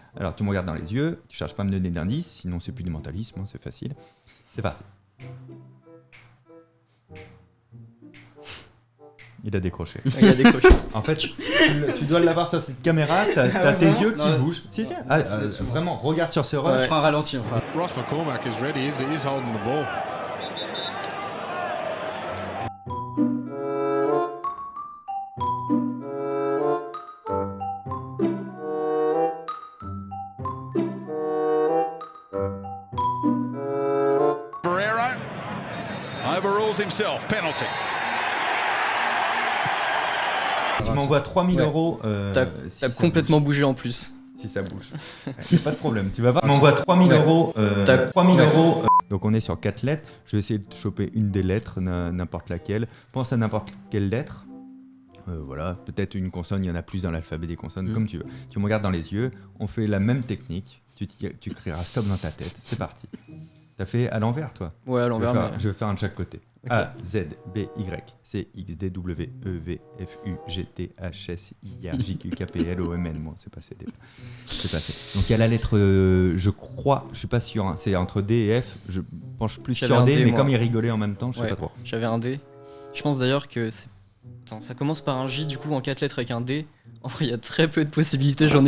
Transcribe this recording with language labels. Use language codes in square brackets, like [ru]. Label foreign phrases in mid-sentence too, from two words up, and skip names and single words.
[fr] Alors tu me regardes dans les yeux, tu cherches pas à me donner d'indices, sinon c'est plus du mentalisme, hein, c'est facile. C'est parti. Il a décroché. Il a décroché. En fait, tu dois l'avoir sur cette caméra, t'as tes vraiment yeux qui Non, bougent. Si, si. Ah, vraiment, regarde sur ce rush. Je prends un ralenti, enfin. [en] Ross McCormack is ready. He's holding the ball. Pereira overrules himself. Penalty. [fr] Tu m'envoies 3000 Ouais. euros. T'as si ça complètement bougé en plus. bouge. Si ça bouge. Y a pas de problème. Tu vas voir. Tu m'envoies 3000 euros. T'as- 3000 euros. Donc on est sur 4 lettres. Je vais essayer de choper une des lettres, n'importe laquelle. Pense à n'importe quelle lettre. Voilà, peut-être une consonne, il y en a plus dans l'alphabet des consonnes, comme tu veux. Tu me regardes dans les yeux, on fait la même technique. Tu crieras stop dans ta tête. C'est parti. T'as fait à l'envers, toi? Ouais, à l'envers. mais- Je vais faire un de chaque côté. Ok. A, Z, B, Y, C, X, D, W, E, V, F, U, G, T, H, S, I, R, J, Q, K, P, L, O, M, N. Bon, c'est passé. C'est passé. Donc il y a la lettre, je crois, je suis pas sûr, hein, c'est entre D et F. Je penche plus J'avais sur un D, D, mais moi. comme il rigolait en même temps, je sais Ouais. pas trop. J'avais un D. Je pense d'ailleurs que c'est. Attends, ça commence par un J, du coup en 4 lettres avec un D. En vrai, il y a très peu de possibilités, j'en ai